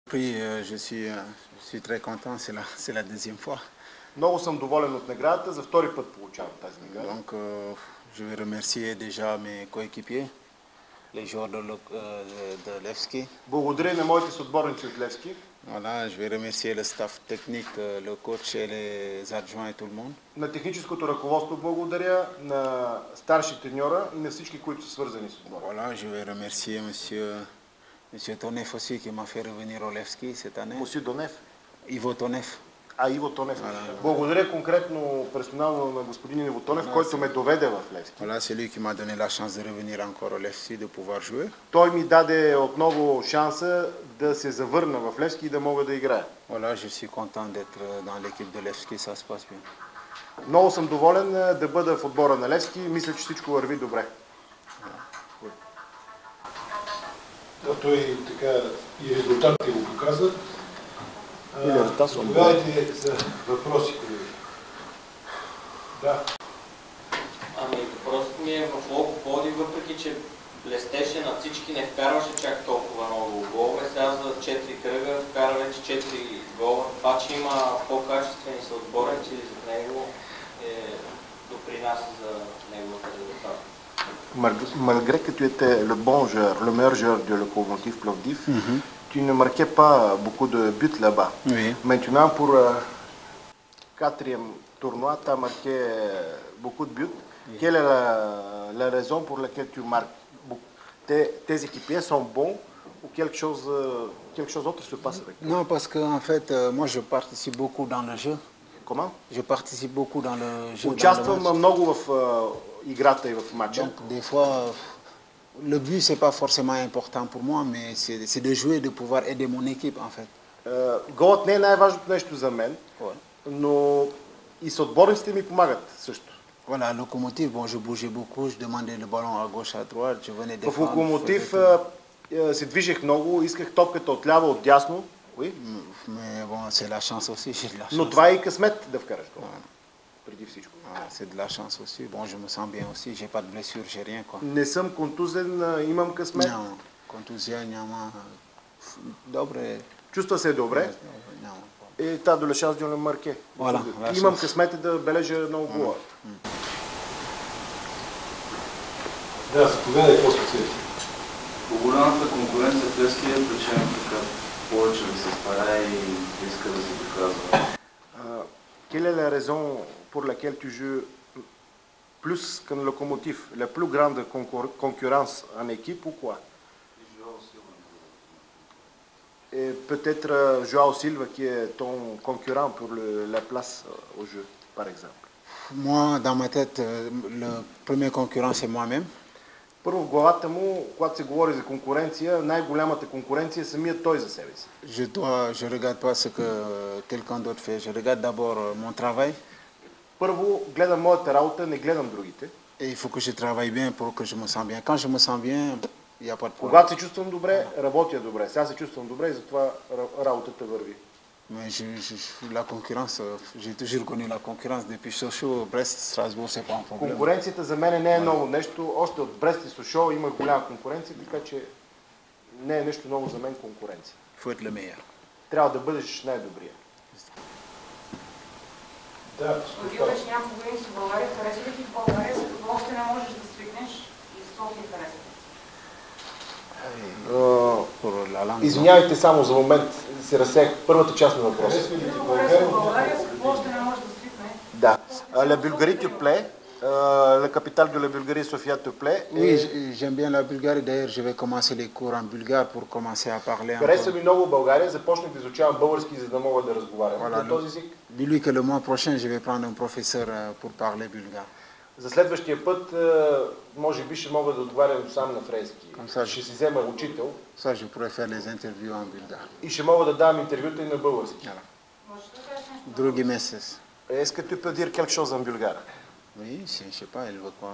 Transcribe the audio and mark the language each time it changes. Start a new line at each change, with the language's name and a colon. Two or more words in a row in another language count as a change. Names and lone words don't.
French: Oui, je suis très content, c'est la deuxième fois.
Bulgarian: Много съм доволен от наградата, за втори път получавам тази награда.
French: Donc, je vais remercier déjà mes coéquipiers, les joueurs de Levski.
Bulgarian: Благодаря на моите съотборници от Левски.
French: Voilà, je vais remercier le staff technique, le coach et les adjoints et tout le monde.
Bulgarian: На техническото ръководство благодаря, на старши треньора и на всички, които са свързани с отбора.
French: Voilà, je vais remercier monsieur Tonef aussi qui m'a fait revenir au Levski cette année.
Bulgarian: Мусю Донев. Ivo Tonef. Иво Тонев. Благодаря конкретно персонално на господин Иво Тонев, който ме доведе в Левски.
French: Voilà, c'est lui qui m'a donné la chance de revenir encore au Levski, de pouvoir jouer.
Bulgarian: Той ми даде отново шанса да се завърна в Левски и да мога да играя.
French: Voilà, je suis content d'être dans l'équipe de Levski, ça se passe bien.
Bulgarian: Много съм доволен да бъда в отбора на Левски. Мисля, че всичко върви добре. Да, той така и резултатите го показват. Заповядайте за въпроси, колеги. Да. Ами въпросът ми е в Локо Пловдив, въпреки че блестеше на всички, не вкарваше чак толкова много голове. Сега за 4 кръга вкара вече 4 гола. Това, че има по-качествени съотборници за него, допринася за неговата резултат.
French: Malgré que tu étais le bon joueur, le meilleur joueur de Lokomotiv Plovdiv, tu ne marquais pas beaucoup de buts là-bas. Oui. Maintenant, pour quatrième tournoi, tu as marqué beaucoup de buts. Oui. Quelle est la raison pour laquelle tu marques? Tes équipiers sont bons ou quelque chose d'autre se passe avec toi? Non, parce qu'en fait, moi je participe beaucoup dans le jeu. Comment? Je participe beaucoup dans le jeu.
Bulgarian: Участвам много в играта и в матча.
French: Donc, des fois, le but, c'est pas forcément important pour moi, mais c'est de jouer, de pouvoir aider mon équipe, en fait.
Bulgarian: Голът не е най-важното нещо за мен, но и съотборниците ми помагат също.
French: Voilà, Lokomotiv, bon, je bougeais beaucoup, je demandais le ballon à gauche, à droite, je venais défendre.
Bulgarian: В Локомотив се движех много, исках топката от ляво, от дясно.
French: Oui. Mais bon, c'est la chance aussi, j'ai de la chance.
Bulgarian: Но това е и късмет да вкараш гол. Преди всичко.
French: C'est de la chance aussi. Bon, je me sens bien aussi, j'ai pas de blessure, j'ai rien, quoi.
Bulgarian: Не съм контузен, имам късмет. Няма контузия, няма. Добре. Чувства се добре. Няма.
French: Et t'as de la chance de le marquer. Voilà,
Bulgarian: имам късмет да бележа много гола. Да, заповядай, какво специалите? По голямата конкуренция в Левски е причина така повече да се стара и иска да се доказва.
French: Quelle est la raison pour laquelle tu joues plus qu'un Lokomotiv? La plus grande concurrence en équipe ou quoi? Et peut-être Joao Silva qui est ton concurrent pour la place au jeu, par exemple. Moi, dans ma tête, le premier concurrent, c'est moi-même.
Bulgarian: Първо в главата му, когато се говори за конкуренция, най-голямата конкуренция е самият той за себе си.
French: Je regarde pas ce que quelqu'un d'autre fait. Je regarde d'abord mon travail.
Bulgarian: Първо гледам моята работа, не гледам другите.
French: Et il faut que je travaille bien pour que je me sens bien. Quand je me sens bien, il n'y a pas de problème.
Bulgarian: Когато се чувствам добре, работя добре. Сега се чувствам добре и затова работата върви.
French: Mais la concurrence, j'ai toujours connu la concurrence depuis Sochaux, Brest, Strasbourg, c'est pas un problème.
Bulgarian: Конкуренцията за мен не е ново нещо. Още от Брест и Сошо има голяма конкуренция, така че не е нещо ново за мен конкуренция.
French: Il faut être le meilleur.
Bulgarian: Трябва да бъдеш най-добрия. Да, Ходил вече няколко години си в България, харесва ли ти в България, за какво още не можеш да свикнеш и с София харесва? Извинявайте само за момент, се разсеях първата част на въпроса. харесва ли ти В България? България, с какво още не можеш да свикнеш? Да.
French: La Bulgarie te plaît? La capitale de la Bulgarie, Sofia, te plaît? Oui, j'aime bien la Bulgarie. D'ailleurs, je vais commencer les cours en bulgare pour commencer à parler.
Bulgarian: Харесва ми много България, започнах да изучавам български, за да мога да разговарям на този език.
French: Dis-lui que le mois prochain, je vais prendre un professeur pour parler bulgare.
Bulgarian: За следващия път, може би ще мога да отговарям сам на френски. Ще си взема учител.
French: Ça, je pourrais faire les interviews en bulgare.
Bulgarian: И ще мога да давам интервюта и на български. Други месец.
French: Est-ce que tu peux dire quelque chose en bulgare? Oui, je sais pas, il veut quoi.